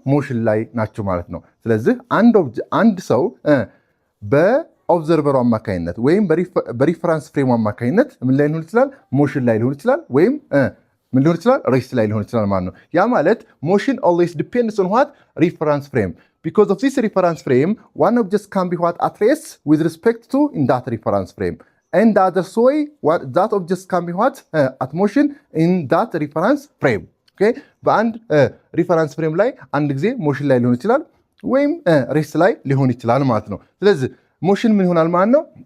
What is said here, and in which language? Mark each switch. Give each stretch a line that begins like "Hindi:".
Amharic: ሞሽን ላይ ናችሁ ማለት ነው። ስለዚህ አንድ ሰው በኦብዘርቨሩ አማካኝነት ወይም በሪፈራንስ ፍሬሙ አማካኝነት ምን ላይ ሊሆን ይችላል? ሞሽን ላይ ሊሆን ይችላል ወይም ምን ሊሆን ይችላል? ሬስት ላይ ሊሆን ይችላል ማለት ነው። ያ ማለት ሞሽን
English: always depends on what? reference frame. Because of this reference frame, one object can be what? At rest with respect to in that reference frame. And the other way, that object can be what? At motion in that reference frame. Okay?
Amharic: በአንድ ሪፈረንስ ፍሬም ላይ አንድ ጊዜ ሞሽን ላይ ሊሆን ይችላል ወይም ሬስት ላይ ሊሆን ይችላል ማለት ነው። ስለዚህ ሞሽን ምን ይሆናል ማለት ነው?